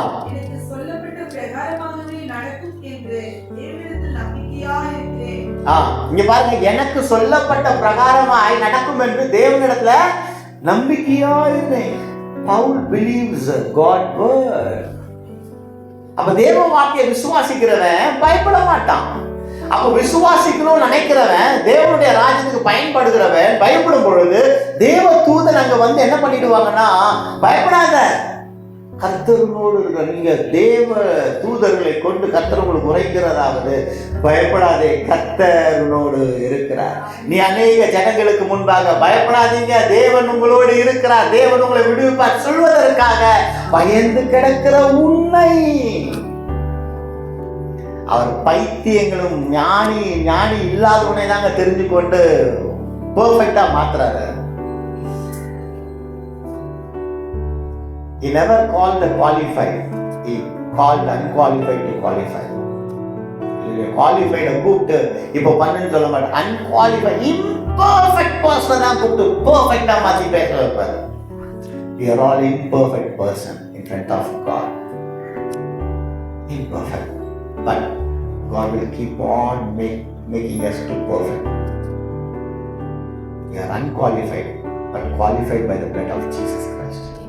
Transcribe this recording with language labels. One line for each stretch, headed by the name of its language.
Tamil: எனக்கு சொல்லப்பட்ட பிரகாரமாகவே நடக்கும் என்று தேவனிடத்தில் நம்பிக்கையாய் இருக்கிறேன். இங்க பாருங்க, எனக்கு சொல்லப்பட்ட பிரகாரமாய் நடக்கும் என்று தேவனிடத்துல நம்பிக்கையாய் இருக்கிறேன்.
English: பவுல் believes God word.
Tamil: அப்ப தேவ வார்த்தையை விசுவாசிக்கிறவன் பயப்பட மாட்டான். அப்ப விசுவாசிக்கணும்னு நினைக்கிறவன், தேவனுடைய ராஜ்யத்துக்கு பயன்படுகிறவன் பயப்படும் பொழுது தேவ தூதன் அங்க வந்து என்ன பண்ணிடுவாங்கன்னா, பயப்படாத, கர்த்தரோடு இருக்கிற நீங்க தேவ தூதர்களை கொண்டு கர்த்தர் உங்களுக்கு உரைக்கிறதாவது, பயப்படாதே, கர்த்தரோடு இருக்கிறார். நீ அநேக ஜனங்களுக்கு முன்பாக பயப்படாதீங்க, தேவன் உங்களோடு இருக்கிறார், தேவன் உங்களை விடுவிப்பார் சொல்வதற்காக பயந்து கிடக்கிற உன்னை அவர் பைத்தியங்களும் ஞானி இல்லாதவனை தாங்க தெரிஞ்சு கொண்டு பெர்ஃபெக்ட்டா மாத்துறாரு.
English: He never called the qualified. He called the unqualified to qualify.
Tamil: Qualified கூப்பிட்டு இப்போ பண்ணுன்னு சொல்ல மாட்டேன்.
English: Unqualified, imperfect person
Tamil: தான் கூப்பிட்டு பெர்ஃபெக்ட்டா மாத்தி பேச வைப்பாரு.
English: We are all imperfect person in front of God. Imperfect. But God will keep on making us to perfect. We are unqualified, but qualified by the blood of Jesus Christ.